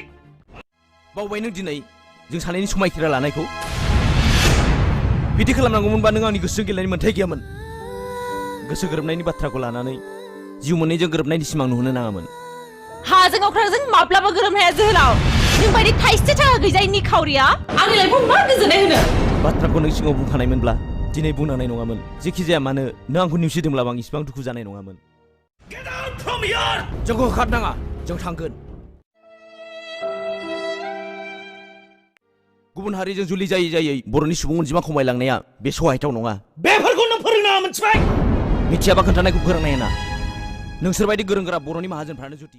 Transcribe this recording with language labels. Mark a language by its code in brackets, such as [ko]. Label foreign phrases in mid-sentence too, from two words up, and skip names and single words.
[brx] बावबाय नों दिनै जों सानैनि समायखिरा लानायखौ बिदि खालामनांगौमोनबा नों आंनि गोसोजों गेलेनायनि मोन्थाय गैयामोन गोसो गोरोबनायनि बाथ्राखौ लानानै जिउ मोननैजों गोरोबनायनि सिमां नुहोनो नाङामोन हाजों अख्रांजों माब्लाबा गोरोबनो हाया जोहोलाव नों बायदि थाइसे थाखा गैजायै निखावरिया आंनि लाइफआव मा गोजोननाय होनो बाथ्राखौ नों सिगाङाव बुंखानायमोनब्ला दिनै बुंनांनाय नङामोन जेखि जाया मानो नों आंखौ नेवसिदोंब्लाबो आं इसिबां दुखु जानाय नङामोन [en] Get out from here [brx] जोंखौ होखारनाङा जों थांगोन गुबुन हारिजों जुलि जायै बर'नि सुबुं अनजिमा खमायलांनाया बे सहायथाव नङा बेफोरखौ नों फोरोंनाङा मोनथिबाय मिथियाबा खोन्थानायखौ फोरोंनाय ना नोंसोरबायदि गोरों गोरा बर'नि माहाजोनफ्रानो जुदि